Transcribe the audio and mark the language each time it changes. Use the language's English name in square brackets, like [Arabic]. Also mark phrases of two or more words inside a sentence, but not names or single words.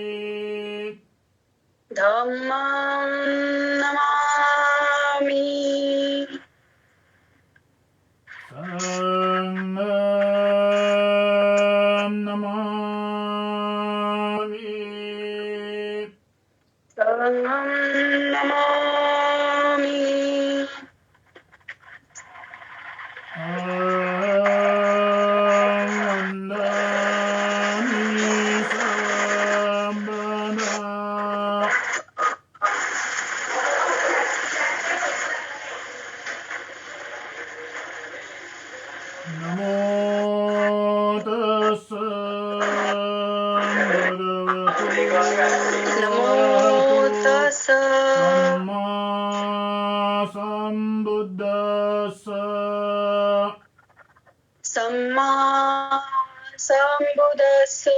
[Pali] धम्मं नमामि संघं नमामि संघं नमामि वन्दामि सर्वदा नमो तस्सै भगवतो नमो तस्स सम्मा सम्बुद्धस्स सम्मा सम्बुद्धस्स